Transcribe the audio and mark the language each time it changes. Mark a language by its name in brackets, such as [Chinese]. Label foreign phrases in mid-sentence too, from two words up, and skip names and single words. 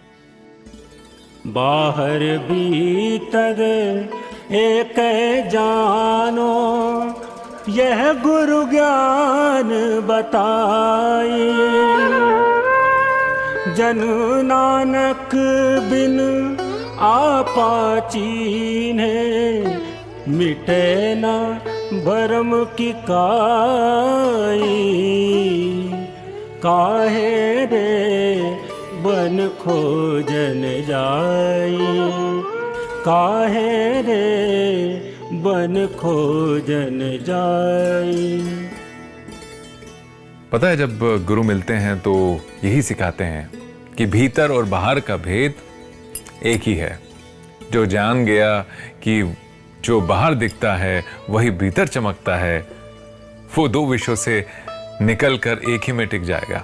[Hindi] बाहर भीतर एक जानो, यह गुरु ज्ञान बताई, जन नानक बिन आपा चीन्हे, मिटे ना भरम की काई, काहे रे बन खोजन जाई, काहे रे बन खोजन जाई। पता है, जब गुरु मिलते हैं तो यही सिखाते हैं कि भीतर और बाहर का भेद एक ही है। जो जान गया कि जो बाहर दिखता है वही भीतर चमकता है, वो दो विषयों से निकलकर एक ही में टिक जाएगा।